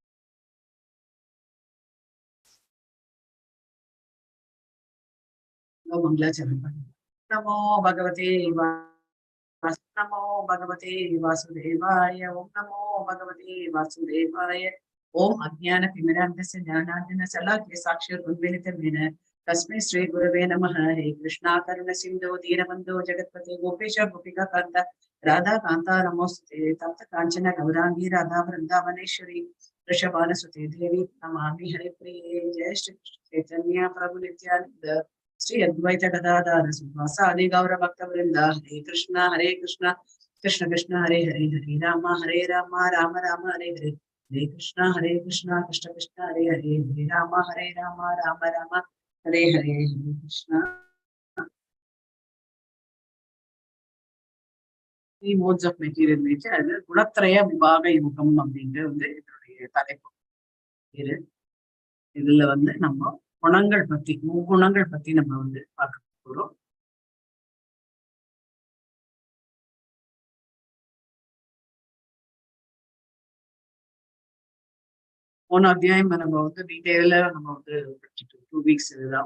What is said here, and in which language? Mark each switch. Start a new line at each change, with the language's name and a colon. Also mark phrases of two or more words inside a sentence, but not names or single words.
Tamil: மங்களாச்சரணம் பண்ணி
Sanskrit: नमो भगवते नमो भगवते वासुदेवाय. ॐ नमो भगवते वासुदेवाय. ॐ अज्ञान तिमिरान्धस्य ज्ञानाञ्जन शलाकया चक्षुर् उन्मीलितयेन तस्मै श्री गुरवे नमः. हरे कृष्णा करुण सिंधु दीनबंधो जगत्पते गोपेश गोपिका कांता राधा कांता नमोस्तुते. तप्त कांचन गौरांगी राधा वृंदावनेश्वरी वृषभानुसुते देवी नमामि हरे प्रिये. जय श्री कृष्ण चैतन्य प्रभु नित्यानंद श्री अद्वैत गदाधर श्रीवासादि गौर भक्त वृंद. हरे कृष्ण कृष्ण कृष्ण हरे हरे हरे राम राम राम हरे हरे. हरे कृष्ण कृष्ण कृष्ण हरे हरे हरे राम राम राम हरे हरे. हरे कृष्णा.
English: Three modes of material nature.
Tamil: அது குணத்ரய விபாக யுகம் அப்படின்ட்டு வந்து இதனுடைய தலைப்பு. இதுல வந்து நம்ம குணங்கள் பத்தி, முக்குணங்கள் பத்தி நம்ம வந்து பார்க்க போறோம். போன அத்தியாயம் நம்ம வந்து டீட்டெயிலா நம்ம வந்து படிச்சுட்டு 2 weeks இதுதான்.